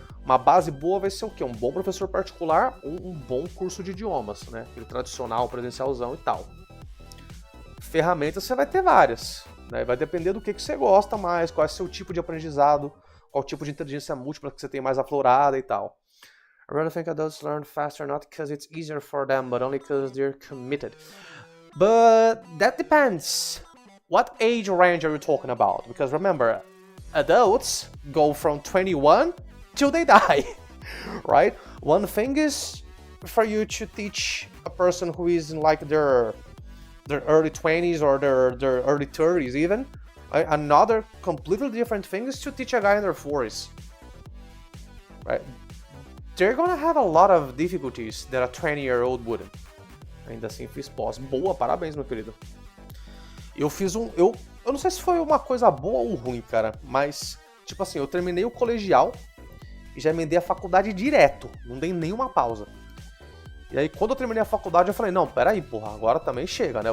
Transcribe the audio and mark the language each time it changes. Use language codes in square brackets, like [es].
[pt] Uma base boa vai ser o quê? Um bom professor particular ou um bom curso de idiomas, né? Aquele tradicional, presencialzão e tal. Ferramentas você vai ter várias, né? Vai depender do que você gosta mais, qual é o seu tipo de aprendizado, qual tipo de inteligência múltipla que você tem mais aflorada e tal. [en] I really think adults learn faster not because it's easier for them, but only because they're committed. But that depends. What age range are you talking about? Because remember, adults go from 21 till they die, right? One thing is for you to teach a person who is in like their early 20s or their early 30s even. Right? Another completely different thing is to teach a guy in their 40s, right? They're gonna have a lot of difficulties that a 20-year-old wouldn't. [pt] Ainda assim fiz pós. Boa, parabéns, meu querido. Eu fiz eu não sei se foi uma coisa boa ou ruim, cara, mas, tipo assim, eu terminei o colegial e já emendei a faculdade direto, não dei nenhuma pausa. E aí, quando eu terminei a faculdade, eu falei, não, peraí, porra, agora também chega, né?